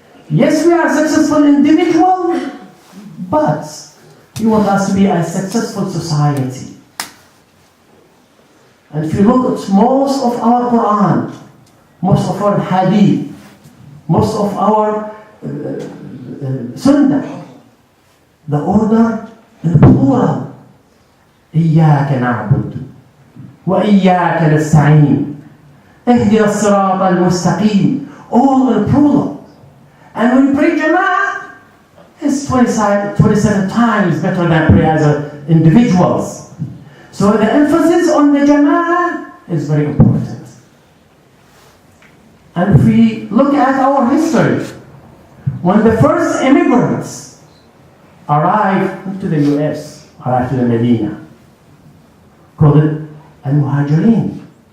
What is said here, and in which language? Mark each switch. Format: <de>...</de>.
<en>Yes, we are a successful individual, but He wants us to be a successful society. And if you look at most of our Quran, most of our Hadith, most of our Sunnah, the order in plural.</en> <ar>إياك نعبد وإياك نستعين اهدنا الصراط المستقيم.</ar> <en>All in plural. And when you pray Jama'ah, it's 27 times better than pray as individuals. So the emphasis on the Jama'ah is very important. And if we look at our history, when the first immigrants arrived to the US, arrived to the Medina, called it Al-Muhajirin.</en>